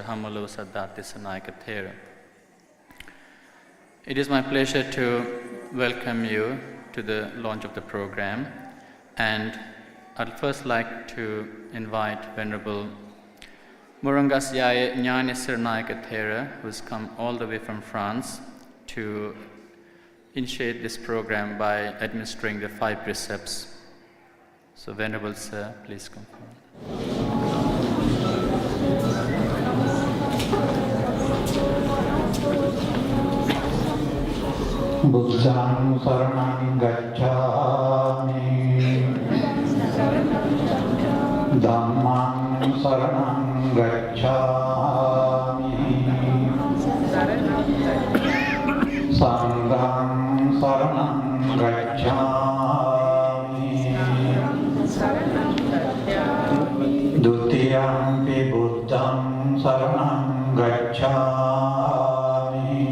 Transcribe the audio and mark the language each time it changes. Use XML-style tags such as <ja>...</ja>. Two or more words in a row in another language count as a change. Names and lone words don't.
<en>Hamalo Siddhartha Sanayaka Thera. It is my pleasure to welcome you to the launch of the program, and I'd first like to invite Venerable Murangas Yaya Nyani Siranayaka Thera, who's come all the way from France to initiate this program by administering the 5 precepts. So, Venerable Sir, please come forward.</en> <pi>Buddham saranam gacchami, Dhammam saranam gacchami, Sangham saranam gacchami, Dutiyampi Buddham saranam gacchami,</pi>